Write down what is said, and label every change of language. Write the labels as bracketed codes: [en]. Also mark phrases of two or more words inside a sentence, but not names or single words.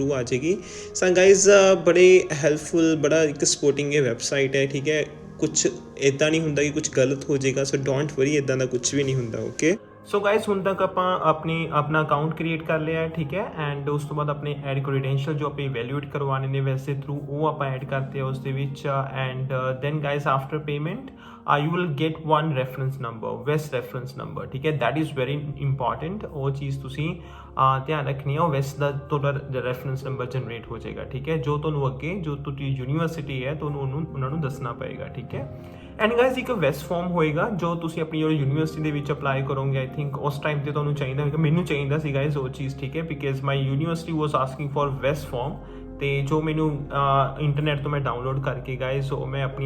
[pa] ਥਰੂ ਆ ਜਾਏਗੀ [en] so guys [pa] ਬੜੇ ਹੈਲਪਫੁਲ ਬੜਾ ਇੱਕ ਸਪੋਰਟਿੰਗ ਇਹ ਵੈਬਸਾਈਟ ਹੈ ਠੀਕ ਹੈ ਕੁਛ ਇੱਦਾਂ ਨਹੀਂ ਹੁੰਦਾ ਕਿ ਕੁਛ ਗਲਤ ਹੋ ਜਾਏਗਾ [en] so don't worry [pa] ਇੱਦਾਂ ਦਾ ਕੁਛ ਵੀ ਨਹੀਂ ਹੁੰਦਾ [en] okay so guys [pa] ਹੁਣ ਤੱਕ ਆਪਾਂ ਆਪਣਾ [en] account create [pa] ਕਰ ਲਿਆ ਹੈ ਠੀਕ ਹੈ ਐਂਡ ਉਸ ਤੋਂ ਬਾਅਦ ਆਪਣੇ [en] add credential [pa] ਜੋ ਆਪਾਂ ਇਵੈਲੂਏਟ ਕਰਵਾਉਣੇ ਨੇ ਵੈਸੇ ਥਰੂ ਉਹ ਆਪਾਂ ਐਡ ਕਰਤੇ ਉਸ ਦੇ ਵਿੱਚ [en] and then guys after payment you will get one reference number [pa] west reference number ਠੀਕ ਹੈ [en] that is very important [pa] ਉਹ ਚੀਜ਼ ਤੁਸੀਂ ਧਿਆਨ ਰੱਖਣੀ ਹੈ ਉਹ ਵੈਸਟ ਦਾ ਤੁਹਾਡਾ [en] reference number generate [pa] ਹੋ ਜਾਏਗਾ ਠੀਕ ਹੈ ਜੋ ਤੁਹਾਨੂੰ ਅੱਗੇ ਜੋ ਤੁਹਾਡੀ ਯੂਨੀਵਰਸਿਟੀ ਹੈ ਤੁਹਾਨੂੰ ਉਹਨਾਂ ਨੂੰ ਦੱਸਣਾ ਪਏਗਾ ਠੀਕ ਹੈ [en] and guys [pa] ਇੱਕ [en] WES form [pa] ਹੋਏਗਾ ਜੋ ਤੁਸੀਂ ਆਪਣੀ ਯੂਨੀਵਰਸਿਟੀ ਦੇ ਵਿੱਚ ਅਪਲਾਈ ਕਰੋਗੇ [en] I think [pa] ਉਸ ਟਾਈਮ ਤੇ ਤੁਹਾਨੂੰ ਚਾਹੀਦਾ ਹੋਵੇਗਾ ਮੈਨੂੰ ਚਾਹੀਦਾ ਸੀ ਗਾਇਜ਼ ਉਹ ਚੀਜ਼ ਠੀਕ ਹੈ [en] because my university was asking for WES form [pa] ਤੇ ਜੋ ਮੈਨੂੰ ਇੰਟਰਨੈਟ ਤੋਂ ਮੈਂ ਡਾਊਨਲੋਡ ਕਰਕੇ ਗਾਇਜ਼ ਉਹ ਮੈਂ ਆਪਣੀ